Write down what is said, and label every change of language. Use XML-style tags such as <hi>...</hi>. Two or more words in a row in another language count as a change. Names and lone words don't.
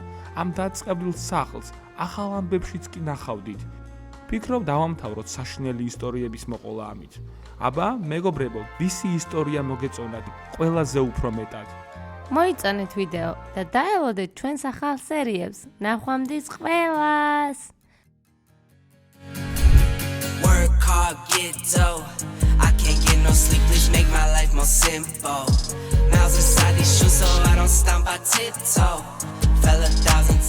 <ka>ამ დაწყებრილ სახლს ახალ ამბებშიც კი ნახავდით. ფიქრობ დავამთავროთ საშინელი ისტორიების მოყოლა ამით. აბა, მეგობრებო, ვისი ისტორია მოგეწონათ ყველაზე უფრო მეტად? მოიწონეთ ვიდეო და დაელოდეთ ჩვენს ახალ სერიებს. ნახვამდის ყველას!</ka> <en>Work hard, get dough. I can't get no sleep, please make my life more simple. Miles inside these shoes so I don't stomp, I tiptoe. Fell 1,000 times.</en>